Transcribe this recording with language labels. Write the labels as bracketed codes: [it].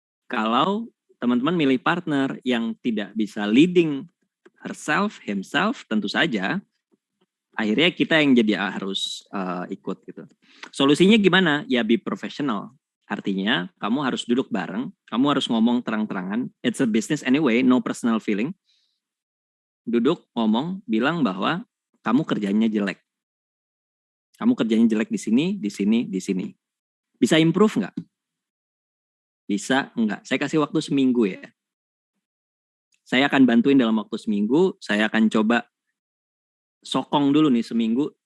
[id] Kalau teman-teman milih partner yang tidak bisa leading herself, himself, tentu saja akhirnya kita yang jadi harus ikut gitu. Solusinya gimana? Ya [en] be professional. [id] Artinya kamu harus duduk bareng, kamu harus ngomong terang-terangan. [en] It's a business anyway, no personal feeling. [id] Duduk, ngomong, bilang bahwa kamu kerjanya jelek. Kamu kerjanya jelek di sini, di sini, di sini. Bisa improve nggak? Bisa nggak? Saya kasih waktu seminggu ya. Saya akan bantuin dalam waktu seminggu, saya akan coba sokong dulu nih seminggu.